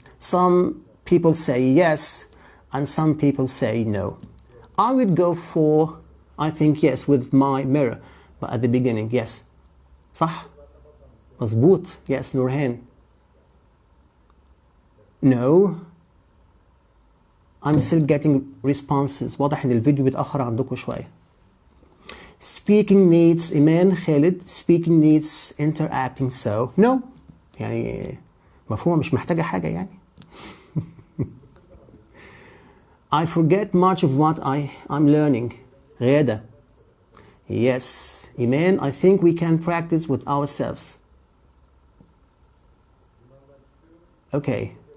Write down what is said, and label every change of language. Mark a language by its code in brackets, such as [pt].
[en] Some people say yes and some people say no. I would go for, I think, yes, with my mirror. But at the beginning, yes. [ar] صح؟ مظبوط. [en] Yes, [ar] Nurhan. [en] No. I'm still getting responses. [ar] واضح ان الفيديو بيتأخر عندكم شوية. [en] Speaking needs, Iman Khalid, speaking needs interacting, so no. [ar] يعني مفهومة مش محتاجة حاجة يعني. [en] I forget much of what I'm learning. غادة. Yes. Iman, I think we can practice with ourselves. Okay.